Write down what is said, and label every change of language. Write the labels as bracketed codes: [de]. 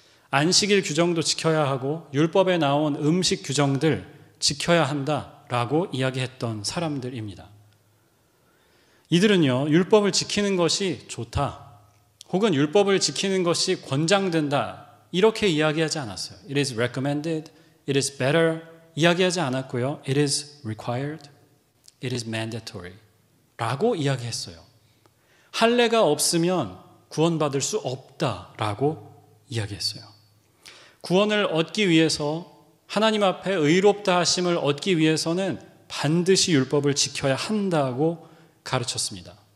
[ko] 안식일 규정도 지켜야 하고 율법에 나온 음식 규정들 지켜야 한다라고 이야기했던 사람들입니다. 이들은요, 율법을 지키는 것이 좋다, 혹은 율법을 지키는 것이 권장된다, 이렇게 이야기하지 않았어요. [en] It is recommended, it is better [ko] 이야기하지 않았고요. [en] It is required, it is mandatory [ko] 라고 이야기했어요. 할례가 없으면 구원받을 수 없다라고 이야기했어요. 구원을 얻기 위해서, 하나님 앞에 의롭다 하심을 얻기 위해서는 반드시 율법을 지켜야 한다고 가르쳤습니다.